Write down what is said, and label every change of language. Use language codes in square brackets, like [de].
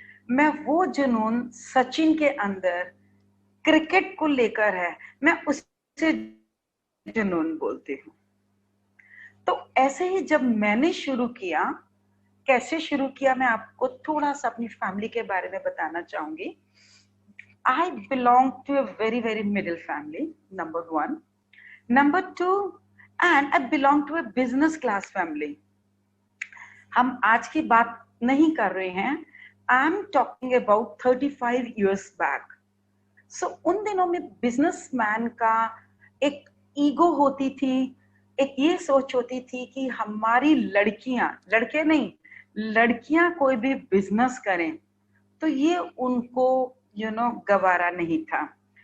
[hi] मैं वो जुनून सचिन के अंदर क्रिकेट को लेकर है, मैं उसे जुनून बोलती हूँ. तो ऐसे ही जब मैंने शुरू किया, कैसे शुरू किया, मैं आपको थोड़ा सा अपनी फैमिली के बारे में बताना चाहूंगी. [en] I belong to a very, very middle family, number one. Number two, and I belong to a business class family. [hi] हम आज की बात नहीं कर रहे हैं. [en] I am talking about 35 years back. [hi] So उन दिनों में बिजनेसमैन का एक ईगो होती थी, एक ये सोच होती थी कि हमारी लड़कियां, लड़के नहीं, लड़कियां कोई भी बिजनेस करें तो ये उनको गवारा नहीं था.